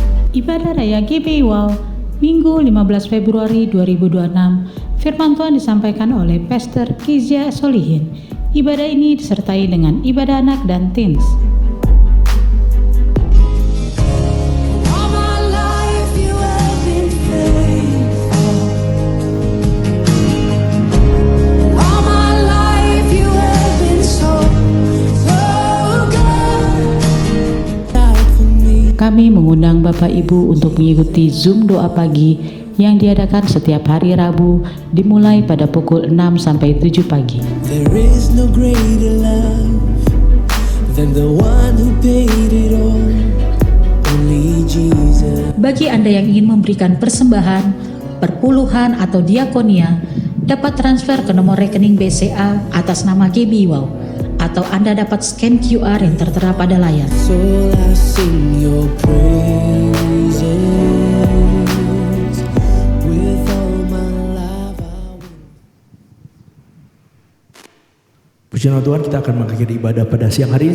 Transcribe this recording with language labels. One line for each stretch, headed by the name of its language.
Indonesian: Ibadah Raya GBI Wow, Minggu 15 Februari 2026, firman Tuhan disampaikan oleh Pastor Kizia Solihin. Ibadah ini disertai dengan ibadah anak dan teens.
English: All my life you have been faithful. All my life you have been so good. Died for me.
Indonesian: Kami mengundang Bapak Ibu untuk mengikuti Zoom doa pagi yang diadakan setiap hari Rabu dimulai pada pukul 6 sampai 7 pagi.
English: There is no greater love than the one who paid it all. Only Jesus.
Indonesian: Bagi Anda yang ingin memberikan persembahan, perpuluhan atau diakonia, dapat transfer ke nomor rekening BCA atas nama GBI Wow, atau Anda dapat scan QR yang tertera pada layar.
English: So I sing your praises with all my life.
Indonesian: Puji nama Tuhan, kita akan mengakhiri ibadah pada siang hari ini.